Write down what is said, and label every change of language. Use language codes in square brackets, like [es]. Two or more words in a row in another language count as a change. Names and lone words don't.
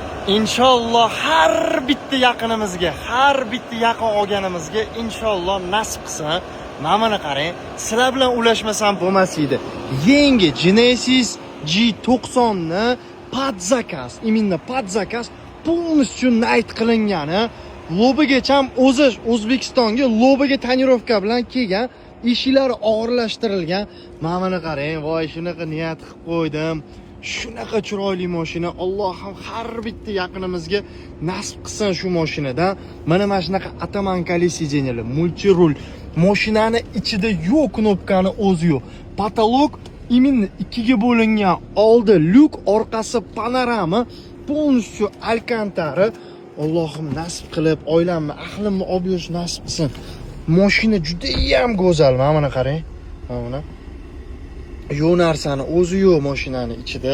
[uz] inshaalloh har bitta yaqinimizga, har bitta yaqin olganimizga inshaalloh nasib qilsin. Mana qarang, sizlar bilan ulashmasam bo'lmas edi. Yangi Genesis G90 ni [ru] под заказ, именно под заказ полностью [uz] night qilingani, lobigacha o'zi O'zbekistonga lobiga tonirovka bilan kelgan, eshiklari og'irlashtirilgan. Mana qarang, voy shunaqa niyat qilib qo'ydim. Shunaqa chiroyli mashina. Allohim har bitta yaqinimizga nasib qilsin shu mashinadan. Mana shunaqa ataman колесиденье, multi rul. Mashinani ichida yo'q knopkani o'zi yo'q. [ru] Потолок именно [uz] ikkiga bo'lingan. Oldi lyuk, orqasi panorama, полностью alcantara. Allohim nasib qilib, oilamni, ahlimni olib yurish nasib qilsin. Mashina juda ham go'zal. Mana qarang. Mana yo'q narsani o'zi yo'q mashinani ichida.